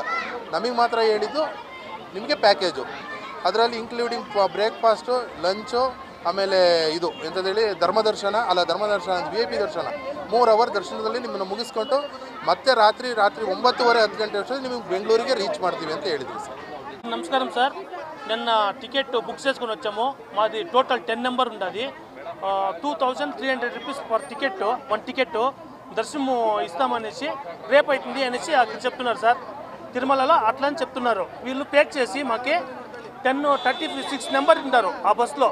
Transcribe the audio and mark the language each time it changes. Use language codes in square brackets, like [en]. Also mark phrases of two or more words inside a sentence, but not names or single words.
[kn] ನಮಗೆ ಮಾತ್ರ ಹೇಳಿದ್ದು ನಿಮಗೆ ಪ್ಯಾಕೇಜು, ಅದರಲ್ಲಿ [en] including breakfast, lunch, [kn] ಆಮೇಲೆ ಇದು ಎಂಥದ್ದೇಳಿ ಧರ್ಮದರ್ಶನ VIP ದರ್ಶನ 3 ಅವರ್ ದರ್ಶನದಲ್ಲಿ ನಿಮ್ಮನ್ನು ಮುಗಿಸ್ಕೊಂಡು ಮತ್ತೆ ರಾತ್ರಿ 9:30 10 ಗಂಟೆ ಅಷ್ಟರಲ್ಲಿ ನಿಮಗೆ ಬೆಂಗಳೂರಿಗೆ ರೀಚ್ ಮಾಡ್ತೀವಿ ಅಂತ ಹೇಳಿದ್ವಿ ಸರ್. [te] నమస్కారం సార్, నిన్న [en] ticket book [te] చేసుకొని వచ్చాము. మాది టోటల్ 10 నెంబర్ ఉన్నది. 2300 [en] rupees per ticket, [te] 1 టికెట్ దర్శనము ఇస్తామనేసి రేపు అవుతుంది అనేసి అక్కడ చెప్తున్నారు సార్. తిరుమలలో అట్లా అని చెప్తున్నారు. వీళ్ళు పేక్ చేసి మాకి 1036 నెంబర్ ఉన్నారు ఆ బస్సులో.